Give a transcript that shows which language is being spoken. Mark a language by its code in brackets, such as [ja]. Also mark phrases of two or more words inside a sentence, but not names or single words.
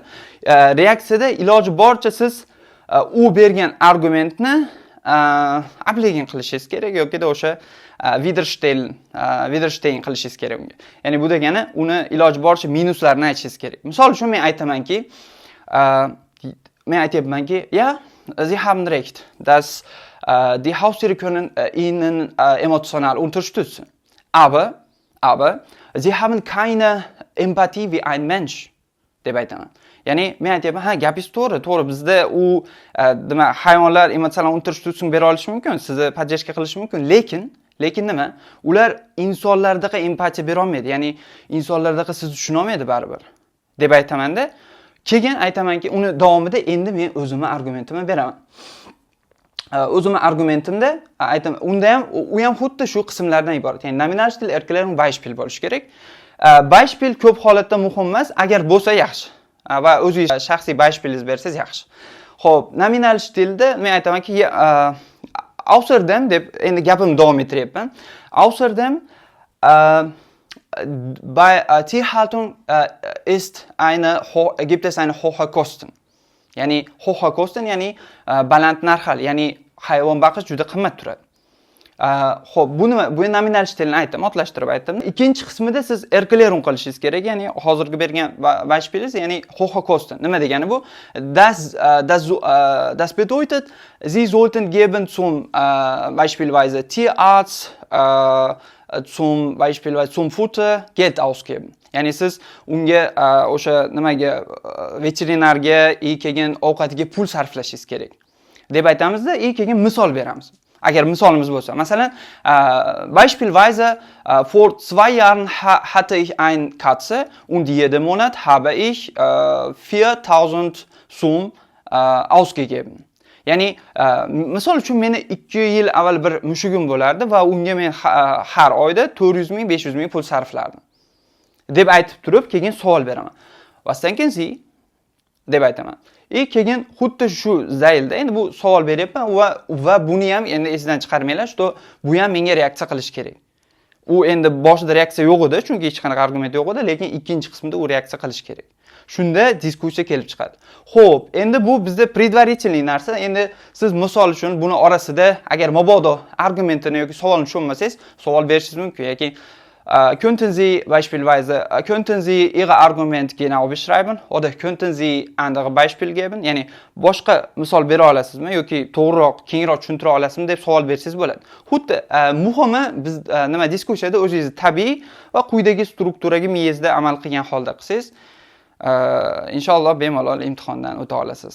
[uz] Reaksiyada iloji boricha siz u bergan argumentni ablegen qilishingiz kerak yoki o'sha widerstehen qilishingiz kerak unga. Ya'ni bu degani uni iloji boricha minuslarini aytishingiz kerak. Misol uchun men aytamanki, [de] ja, Sie haben recht, dass die Haustiere können Ihnen emotional unterstützen. Aber Sie haben keine Empathie wie ein Mensch. [uz] deb aytaman. Ya'ni men aytayapman, ha, gapingiz to'g'ri, bizda u demak hayvonlar emotsional unterstützung bera olishi mumkin, sizni podдержка qilishi mumkin, lekin nima? Ular insonlardaqa empatiya bera olmaydi. Ya'ni insonlardaqa sizni tushuna olmaydi baribir deb aytaman-da. Keyin aytamanki, uni davomida endi men o'zimning argumentimni beraman. O'zimning argumentimda aytaman, unda ham u ham xuddi shu qismlardan iborat. Ya'ni nominal stil, Erklärung, Beispiel bo'lishi kerak. Beispiel ko'p holatda muhim emas, agar bo'lsa yaxshi. Va o'zingiz shaxsiy Beispielingiz bersangiz yaxshi. Xo'p, nominal stilda men aytamanki, außerdem deb endi gapimni davom ettiryapman. [de] Außerdem bei Tierhaltung gibt es eine hohe Kosten. [uz] Ya'ni [de] hohe Kosten, [uz] ya'ni baland narxlar, ya'ni hayvon baqish juda qimmat turadi. Xo'p, bu nima? Bu nominal shtilni aytdim, otlashtirib aytdim. Ikkinchi qismida siz erklärung qilishingiz kerak, ya'ni hozirgi bergan beispielingiz, ya'ni Hochkosten. Nima degani bu? [de] Das bedeutet, Sie sollten geben zum beispielsweise Tierarzt zum beispielsweise zum Futter Geld ausgeben. [uz] Ya'ni siz unga o'sha nimaga veterinarga kelgan ovqatiga pul sarflashingiz kerak deb aytamizda, keyin misol beramiz. Agar misolimiz bo'lsa, masalan, [de] beispielsweise vor 2 Jahren hatte ich eine Katze und jeden Monat habe ich 4000 so'm ausgegeben. [uz] Ya'ni misol uchun meni 2 yil avval bir mushugim bo'lardi va unga men har oyda 400 ming, 500 ming pul sarflardim deb aytib turib, keyin savol beraman. [de] Was denken Sie? [uz] deb aytaman. Keyin xuddi shu zaylda endi bu savol beryapman va buni ham endi esdan chiqarmanglar, что bu ham menga reaksiya qilish kerak. U endi boshida reaksiya yo'q edi, chunki hech qanaqa argument yo'q edi, lekin ikkinchi qismda u reaksiya qilish kerak. Shunda diskussiya kelib chiqadi. Xo'p, endi bu bizda предварительный narsa. Endi siz misol uchun buni orasida agar mabodo argumentini yoki savolni tushunmasangiz, savol berishingiz mumkin yoki [de] könnten Sie Ihre Argument genau beschreiben oder könnten Sie andere Beispiel geben? [uz] Ya'ni boshqa misol bera olasizmi yoki to'g'riroq, kengroq tushuntira olasizmi deb savol bersangiz bo'ladi. Xuddi muhimi biz nima diskussiyada o'zingiz tabiiy va quyidagi strukturaga miyangizda amal qilgan holda qilsangiz, inshaalloh bemalol imtihondan o'ta olasiz.